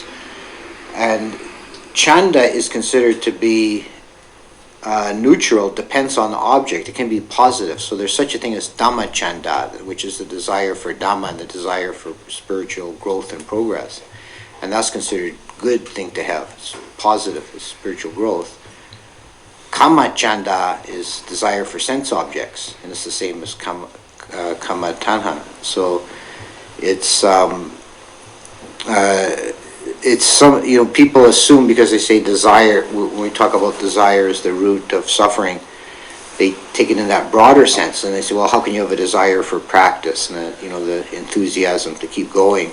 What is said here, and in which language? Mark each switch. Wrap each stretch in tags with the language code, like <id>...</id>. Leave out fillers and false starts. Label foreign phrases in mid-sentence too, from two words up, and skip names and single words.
<en>And chanda is considered to be neutral, depends on the object. It can be positive. So there's such a thing as</en> <pi>Dhamma chanda,</pi> <en>which is the desire for Dhamma and the desire for spiritual growth and progress. And that's considered a good thing to have. It's positive, it's spiritual growth.</en> <pi>Kama chanda</pi> <en>is desire for sense objects, and it's the same as</en> <pi>kama tanha.</pi> <en>So it's some, people assume because they say desire, when we talk about desire as the root of suffering, they take it in that broader sense, and they say, well, how can you have a desire for practice and the enthusiasm to keep going?</en>